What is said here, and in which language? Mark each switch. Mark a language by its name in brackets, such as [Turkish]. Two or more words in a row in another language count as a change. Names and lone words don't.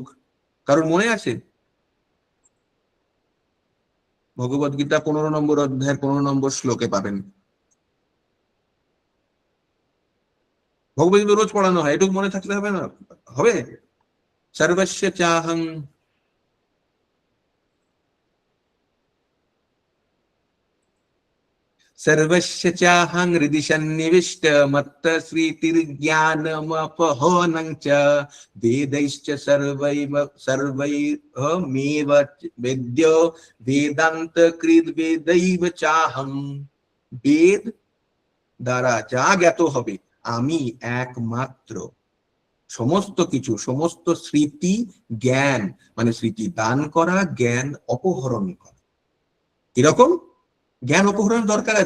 [Bangla] কারণ মনে আছে? ভগবদ গীতা 15 নম্বর অধ্যায়ের 15 নম্বর শ্লোকে পাবেন। ভগবদ গীতা রোজ পড়ানো হয়, এটুকু মনে থাকলে হবে না? হবে। [Sanskrit] সর্বস্য চাহং सर्वस्य चाहं हृदि सन्निविष्ट मत्त श्रीतिर्ज्ञानमपहनं च वेदैश्च सर्वैर्मेव वेद्यो वेदान्तकृद् वेदैव चाहं। [Bangla] বেদ দ্বারা যা জ্ঞাত হবে আমি একমাত্র। সমস্ত কিছু, সমস্ত স্মৃতি জ্ঞান মানে স্মৃতি দান করা, জ্ঞান অপহরণ করা। কিরকম জ্ঞান অপহরণ দরকার আছে?